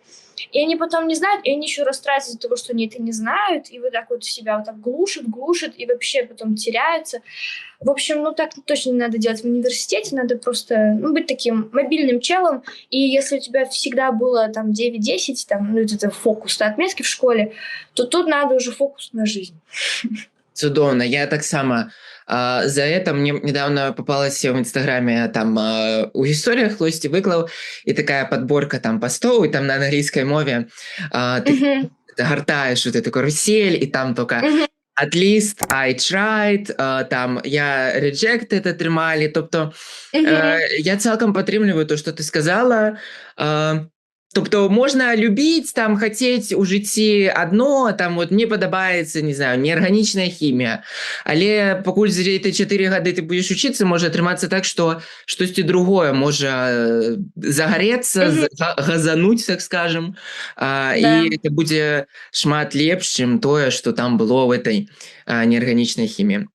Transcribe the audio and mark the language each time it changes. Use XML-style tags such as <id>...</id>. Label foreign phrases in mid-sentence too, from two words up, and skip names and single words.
<ru>И они потом не знают, и они еще расстраиваются из-за того, что они это не знают, и вот так вот себя вот так глушат, и вообще потом теряются. В общем, ну так точно не надо делать в университете, надо просто, ну, быть таким мобильным челом, и если у тебя всегда было там 9-10, там, ну, это фокус на отметки в школе, то тут надо уже фокус на жизнь.</ru> <be>Цудоўна, я таксама</be> <ru>за это мне недавно попалась</ru> <be>в інстаграме там у гісторыях хтосьці выклаў і такая подборка там пастоў, і там на англійскай мове ты гартаеш вот эту карусель, і там только</be> <en>at least I tried,</en> <be>там я rejected атрымалі, тобто я цалкам падтрымліваю то, што ты сказала. Тобто можна любіць, там, хацець у жыцці адно, там, вот, мне падабаецца, не знаю, неарганічная хімія, але пакуль за эти 4 гады ты будзеш учыцца, можа атрымацца так, што штосьці другое можа загарэцца, газануць, так скажем, і это будзе шмат лепш, чым тое, што там было в этой неарганічнай хіміі.</be>